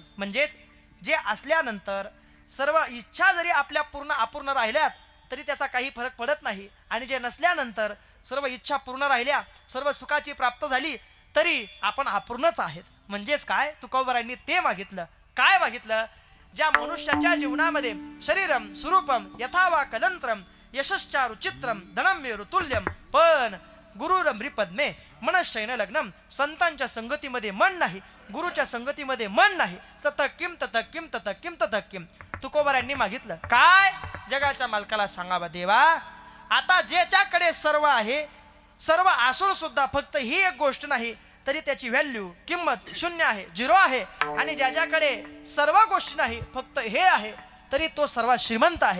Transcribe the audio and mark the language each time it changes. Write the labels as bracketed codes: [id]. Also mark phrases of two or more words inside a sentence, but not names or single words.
[mr] म्हणजेच जे असल्यानंतर सर्व इच्छा जरी आपल्या अपूर्ण राहिल्यात तरी त्याचा काही फरक पडत नाही. आणि जे नसल्यानंतर सर्व इच्छा पूर्ण राहिल्या, सर्व सुखाची प्राप्त झाली तरी आपण अपूर्णच आहेत. म्हणजेच काय, तुकोबारायांनी ते मागितलं. काय मागितलं? ज्या मनुष्याच्या जीवनामध्ये [sa] शरीरम स्वरूपम यथावा कलंत्रम यशश्चारुचित्रम धनम्य ऋतुल्यम पण गुरुरमरी पद्मे मनश्चैन लग्नम. [mr] संतांच्या संगतीमध्ये मन नाही, गुरुच्या संगतीमध्ये मन नाही. [sa] तत किम तत किम तत किम तत किम. [mr] तुकोबारायांनी मागितलं काय? जगाच्या मालकाला सांगावं, देवा आता ज्याच्याकडे सर्व आहे, सर्व असून सुद्धा फक्त ही एक गोष्ट नाही तरी त्याची व्हॅल्यू किंमत शून्य आहे, 0 आहे. आणि ज्याच्याकडे सर्व गोष्टी नाही, फक्त हे आहे, तरी तो सर्वात श्रीमंत आहे.